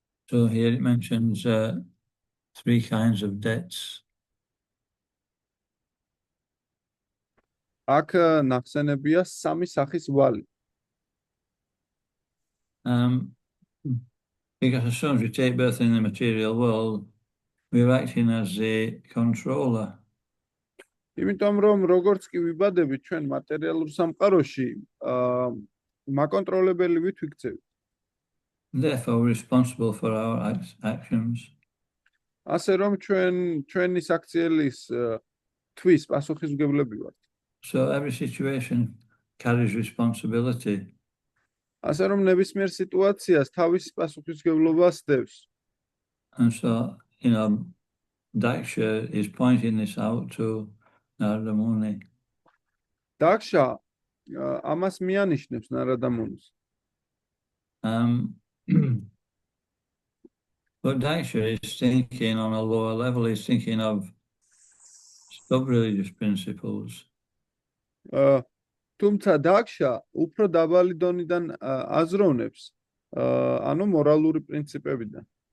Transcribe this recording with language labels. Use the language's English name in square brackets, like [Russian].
[English] So here it mentions three kinds of debts. [Georgian] აქ ნახსენებია სამი სახის ვალი. [English] Because as soon as we take birth in the material world, we're acting as the controller. [Georgian] იმიტომ რომ როგორც კი ვიბადებით ჩვენ მატერიალურ სამყაროში, მაკონტროლებელი ვით ვიქცევით. [English] Therefore, we're responsible for our actions. [Georgian] ასე რომ ჩვენი საქციელის თვის პასუხისმგებლები ვართ. [English] So every situation carries responsibility. [Georgian] ასე რომ ნებისმიერ სიტუაციას თავის პასუხისმგებლობას დევს. [English] And so, Daksha is pointing this out to Narada Muni. [Georgian] Daksha ამას მიანიშნებს Narada Munis. [English] But Daksha is thinking on a lower level, he's thinking of sub-religious principles. [Georgian] თუმცა Daksha უფრო დაბალი დონიდან აზროვნებს, ანუ მორალური პრინციპებიდან.